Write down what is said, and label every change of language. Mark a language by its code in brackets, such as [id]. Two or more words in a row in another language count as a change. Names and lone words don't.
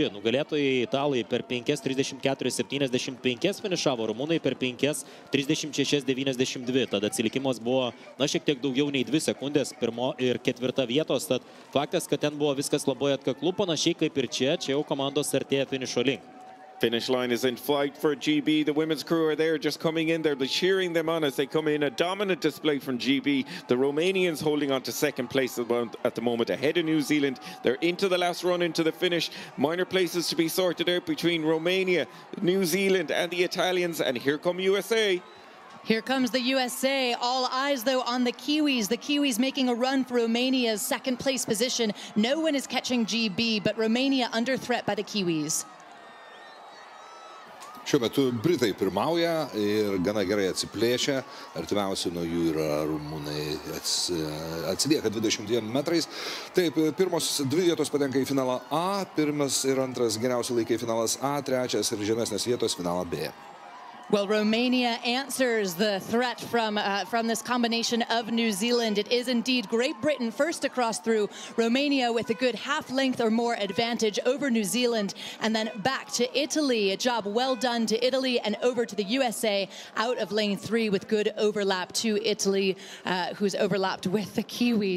[lt] Nugalėtojai italai per 5:34:75 finišavo, rumunai per 5:36:92. Tada atsilikimas buvo šiek tiek daugiau nei 2 sekundės, 1 ir 4 vietos. Tad faktas, kad ten buvo viskas labai atkaklu, panašiai kaip ir čia jau komandos artėja finišo link. [en] Finish line is in flight for GB. The women's crew are there just coming in. They'll be cheering them on as they come in. A dominant display from GB. The Romanians holding on to 2nd place at the moment, ahead of New Zealand. They're into the last run, into the finish. Minor places to be sorted out between Romania, New Zealand and the Italians. And here come USA. Here comes the USA. All eyes, though, on the Kiwis. The Kiwis making a run for Romania's 2nd place position. No one is catching GB, but Romania under threat by the Kiwis. [lt] Šiuo metu Britai pirmauja ir gana gerai atsiplėšia. Artimiausi nuo jų yra rumunai, atsilieka 22 metrais. Taip, pirmos 2 vietos patenka į finalą A, pirmas ir antras geriausi laikai finalas A, trečias ir žemesnės vietos finalą B. [en] Well, Romania answers the threat from this combination of New Zealand. It is indeed Great Britain first across through, Romania with a good half-length or more advantage over New Zealand, and then back to Italy. A job well done to Italy, and over to the USA out of lane 3 with good overlap to Italy, who's overlapped with the Kiwis.